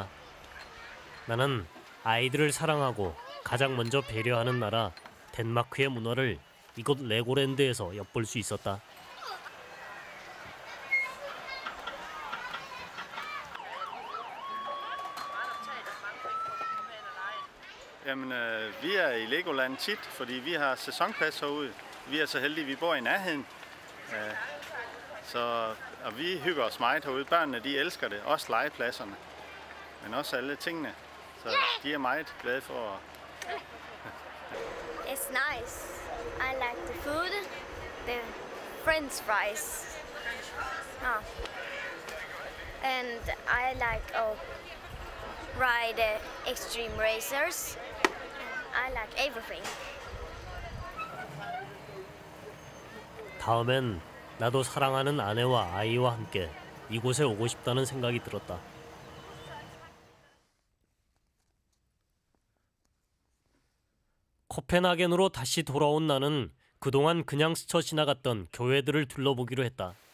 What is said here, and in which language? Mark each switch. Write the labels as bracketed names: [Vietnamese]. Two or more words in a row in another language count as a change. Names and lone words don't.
[Korean] 나는 아이들을 사랑하고 가장 먼저 배려하는 나라 덴마크의 문화를 이곳 레고랜드에서 엿볼 수 있었다. [Danish] Jamen, vi er i Legoland tit, fordi vi har sæsonpas herude. Vi er så heldige, vi bor i nærheden. Og vi hygger os meget herude. Børnene, de elsker det. Også legepladserne. Men også alle tingene. Så de er meget glade for. [English] It's nice. I like the food, the French fries. And I like ride extreme racers. I like everything. [Korean] 다음엔 나도 사랑하는 아내와 아이와 함께 이곳에 오고 싶다는 생각이 들었다. 코펜하겐으로 다시 돌아온 나는 그동안 그냥 스쳐 지나갔던 교회들을 둘러보기로 했다.